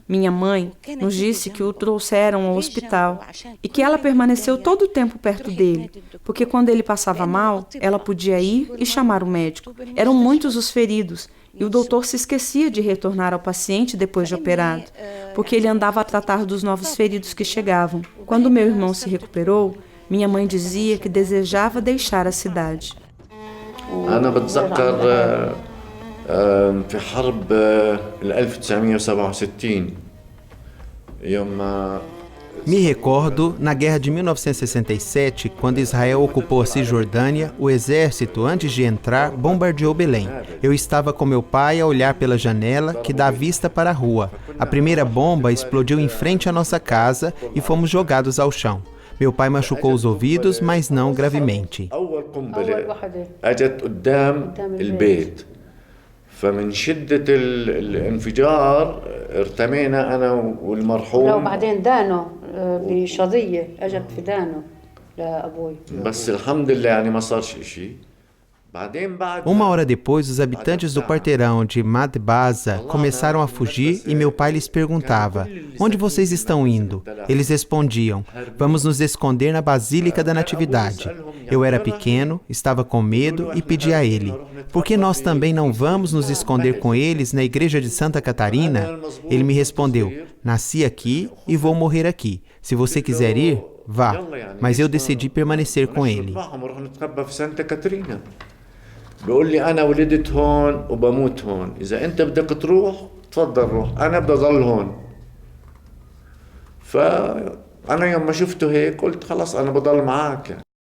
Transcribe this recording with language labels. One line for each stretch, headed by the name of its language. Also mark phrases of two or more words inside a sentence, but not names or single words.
Portuguese: Minha mãe nos disse que o trouxeram ao hospital e que ela permaneceu todo o tempo perto dele, porque quando ele passava mal, ela podia ir e chamar o médico. Eram muitos os feridos e o doutor se esquecia de retornar ao paciente depois de operado, porque ele andava a tratar dos novos feridos que chegavam. Quando meu irmão se recuperou, minha mãe dizia que desejava deixar a cidade.
Arabic: في حرب 1967 يوم
Portuguese: Me recordo, na guerra de 1967, quando Israel ocupou a Cisjordânia, o exército, antes de entrar, bombardeou Belém. Eu estava com meu pai a olhar pela janela, que dá vista para a rua. A primeira bomba explodiu em frente à nossa casa e fomos jogados ao chão. Meu pai machucou os ouvidos, mas não gravemente.
Arabic: فمن شدة الانفجار ارتمينا أنا والمرحوم. وبعدين دانه بشظية أجت في دانه لأبوي. بس الحمد لله يعني ما صار شيء.
Portuguese: Uma hora depois, os habitantes do quarteirão de Madbaza começaram a fugir e meu pai lhes perguntava: "Onde vocês estão indo?" Eles respondiam: "Vamos nos esconder na Basílica da Natividade." Eu era pequeno, estava com medo e pedi a ele: "Por que nós também não vamos nos esconder com eles na igreja de Santa Catarina?" Ele me respondeu: "Nasci aqui e vou morrer aqui. Se você quiser ir, vá." Mas eu decidi permanecer com ele.
Arabic: بيقول لي أنا ولدت هون وبموت هون، إذا أنت بدك تروح تفضل روح، أنا بدي أضل هون. فأنا يوم ما شفته هيك قلت خلاص أنا بضل معك يعني.